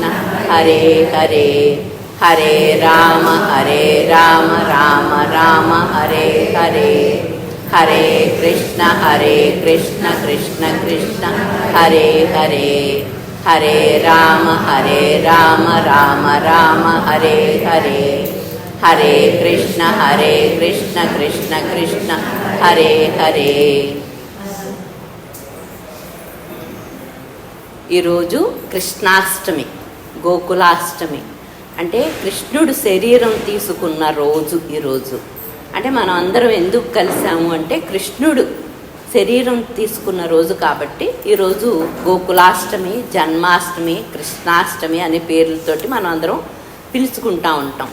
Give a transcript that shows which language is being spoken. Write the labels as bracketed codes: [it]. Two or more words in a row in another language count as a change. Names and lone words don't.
[sa] हरे हरे, हरे राम राम हरे हरे, हरे कृष्ण कृष्ण कृष्ण हरे हरे, हरे राम राम हरे हरे, हरे कृष्ण कृष्ण कृष्ण हरे हरे। [te] ఈరోజు కృష్ణాష్టమి, గోకులాష్టమి అంటే కృష్ణుడు శరీరం తీసుకున్న రోజు ఈరోజు. అంటే మనం అందరం ఎందుకు కలిసాము అంటే కృష్ణుడు శరీరం తీసుకున్న రోజు కాబట్టి ఈరోజు గోకులాష్టమి, జన్మాష్టమి, కృష్ణాష్టమి అనే పేర్లతోటి మనం అందరం పిలుచుకుంటూ ఉంటాం.